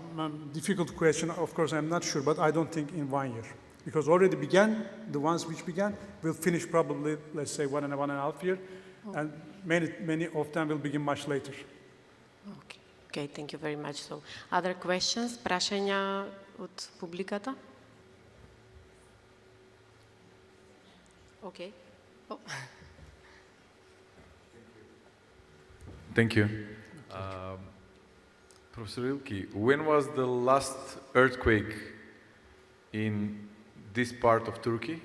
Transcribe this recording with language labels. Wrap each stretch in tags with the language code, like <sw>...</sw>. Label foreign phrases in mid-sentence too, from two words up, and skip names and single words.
<en>Difficult question. Of course, I'm not sure, but I don't think in 1 year. Because already began, the ones which began will finish probably, let's say, 1.5 years. Oh. And many of them will begin much later. Okay. Okay, thank you very much. So, other questions?</en> <mk>Прашања от публиката?</mk> <en>Okay. Oh. Thank you. Professor Ilki, when was the last earthquake in this part of Turkey?</en>